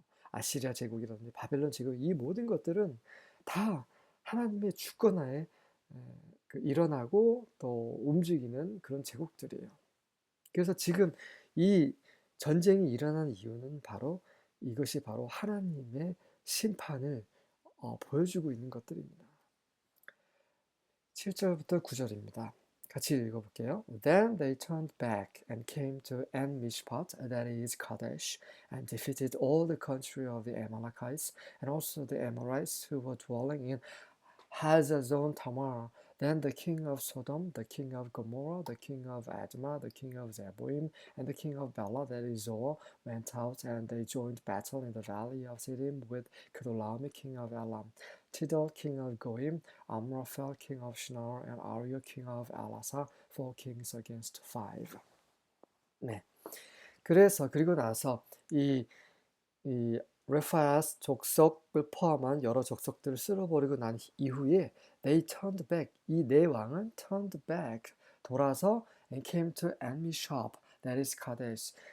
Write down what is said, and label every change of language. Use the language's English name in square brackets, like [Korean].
[Korean] 아시리아 제국이라든지 바벨론 제국, 이 모든 것들은 다 하나님의 주권하에 일어나고 또 움직이는 그런 제국들이에요. 그래서 지금 이 전쟁이 일어난 이유는 이것이 바로 하나님의 심판을 보여주고 있는 것들입니다. 7절부터 9절입니다. 같이 읽어볼게요. [English] Then they turned back and came to En-Mishpat, that is Kadesh, and defeated all the country of the Amalekites, and also the Amorites who were dwelling in Hazazon Tamar. Then the king of Sodom, the king of Gomorrah, the king of Admah, the king of Zeboim, and the king of Bela, that is Zoar, went out, and they joined battle in the valley of Siddim with Kedorlaomer, king of Elam, Tidal, king of Goim, Amraphel, king of Shinar, and Ariel, king of Elasa, 4 kings against 5. [Korean] 네. 그래서 그리고 나서 이 레파야스 족속을 포함한 여러 족속들을 쓸어버리고 난 이후에 [English] they turned back, [Korean] 이 네 왕은 [English] turned back, [Korean] 돌아서 [English] and came to Enmishop, that is Kadesh.